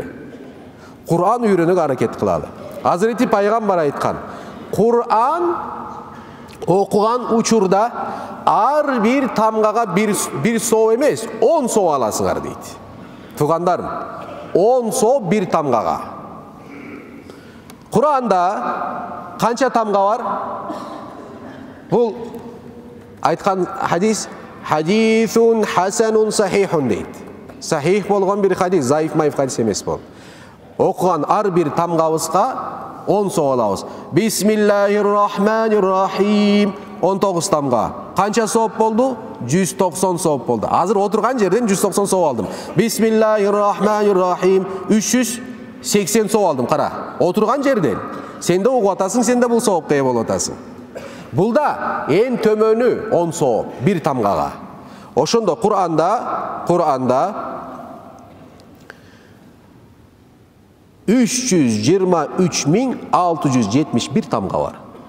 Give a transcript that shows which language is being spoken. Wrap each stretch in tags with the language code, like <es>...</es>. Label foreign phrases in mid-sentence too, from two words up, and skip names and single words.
<ky>Кур'ан үйрөнүүгө аракет кылалы. Азирети пайгамбар айткан: Кур'ан окуган учурда ар бир тамгага бир соо эмес, 10 соо аласыңар дейт. Туугандарым, 10 соо бир тамгага. Кур'анда канча тамга бар? Бул айткан хадис</ky> <ar>حديث حسن صحيح</ar> <ky>дейт. Сахих болгон бир хадис, заиф майф хадис эмес бол. Окуган ар бир тамгабызга 10 соо алабыз.</ky> <ar>بسم الله الرحمن الرحيم</ar> <ky>19 тамга. Канча сооп болду? 190 сооп болду. Азыр отурган жерден 190 соо алдым.</ky> <ar>بسم الله الرحمن الرحيم</ar> <ky>380 соо алдым. Кара, отурган жерден. Сен де окуп атасың, сен де бул соопко ээ болуп атасың. Булда эң төмөнү 10 соо бир тамгага. Ошондо Кур'анда 323.671 тамга бар.</ky>